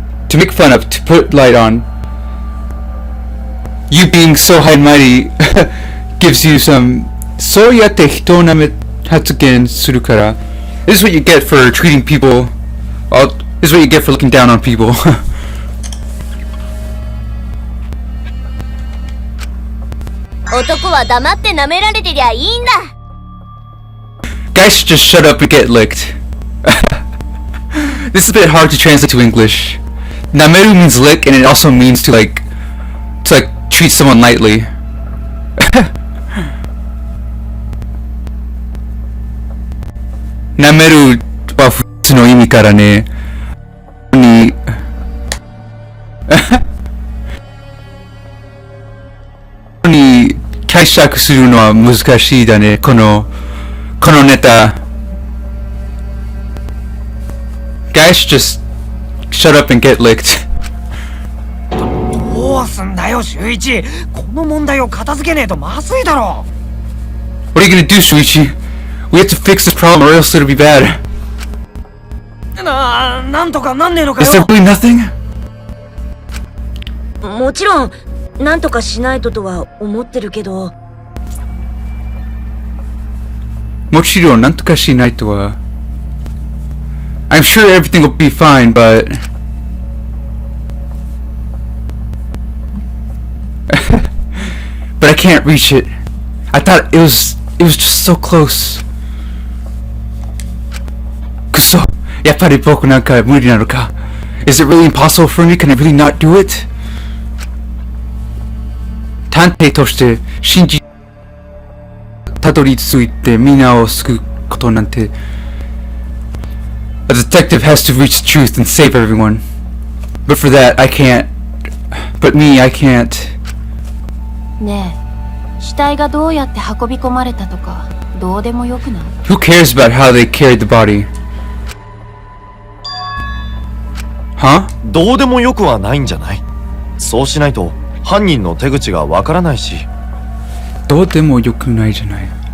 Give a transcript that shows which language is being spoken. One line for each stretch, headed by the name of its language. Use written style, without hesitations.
English: To make fun of, to put light on. You being so high and mighty gives you some.
Japanese: そうやって人を舐め発言するから。
English: This is what you get for treating people. This is what you get for looking down on people.
Japanese: 男は黙って舐められてりゃいいんだ。
English: Guys should just shut up and get licked. This is a bit hard to translate to English. Nameru means lick, and it also means to treat someone lightly.
Japanese: Nameru wa futsu no imi kara ne. Ni に解釈するのは難しいだね。このネタ。
English: Guys, just shut up and get licked.
Japanese: どうすんだよ、周一。この問題を片付けねえとまずいだろ。
English: What are you gonna do, Shuichi? We have to fix this problem or else it'll be bad.
Japanese: なんとかなんねえのか
English: Is
Japanese: よ。
English: there really nothing?
Japanese: もちろん、なんとかしないととは思ってるけど。もちろんなんとかしないとは。
English: I'm sure everything will be fine, but I can't reach it. I thought it was just so close.
Japanese: くそ、やっぱり僕なんか無理なのか。
English: Is it really impossible for me? Can I really not do it?
Japanese: 探偵として信じたどり着いてみんなを救うことなんて。
English: A detective has to reach the truth and save everyone. But for that, I can't. But me, I can't.
Japanese: ねえ、死体がどうやって運び込まれたとかどうでもよくない？
English: Who cares about how they carried the body? Huh?
Japanese: どうでもよくはないんじゃない？そうしないと犯人の手口がわからないし。どうでもよくないじゃない。